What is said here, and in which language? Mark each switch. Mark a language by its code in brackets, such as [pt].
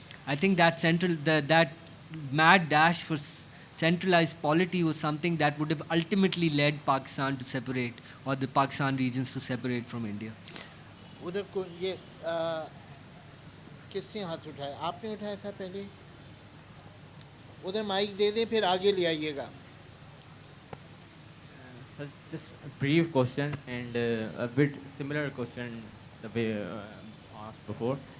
[en] I think that mad dash for centralized polity was something that would have ultimately led Pakistan to separate, or the Pakistan regions to separate from India. [hi] उधर को yes किसने हाथ उठाया? आपने उठाया था पहले. उधर माइक दे दें, फिर आगे ले आइएगा. [en] So just a brief question and a bit similar question the way asked before.